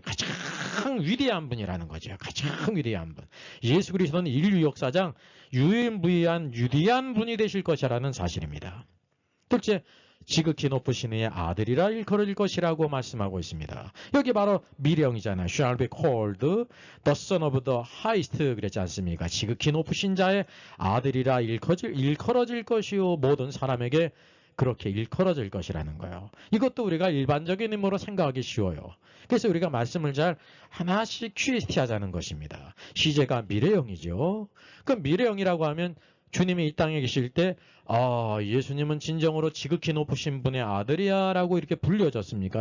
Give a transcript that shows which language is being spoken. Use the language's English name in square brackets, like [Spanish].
[Korean] 가장 위대한 분이라는 거죠. 가장 위대한 분. 예수 그리스도는 인류 역사상 유일무이한 위대한 분이 되실 것이라는 사실입니다. 둘째, 지극히 높으신 이의 아들이라 일컬어질 것이라고 말씀하고 있습니다. 여기 바로 미래형이잖아요. [English] Shall be called the son of the highest [Korean] 그랬지 않습니까? 지극히 높으신 자의 아들이라 일컬어질 것이요 모든 사람에게 그렇게 일컬어질 것이라는 거예요. 이것도 우리가 일반적인 의미로 생각하기 쉬워요. 그래서 우리가 말씀을 잘 하나씩 QST 하자는 것입니다. 시제가 미래형이죠. 그럼 미래형이라고 하면 주님이 이 땅에 계실 때 예수님은 진정으로 지극히 높으신 분의 아들이야 라고 이렇게 불려졌습니까?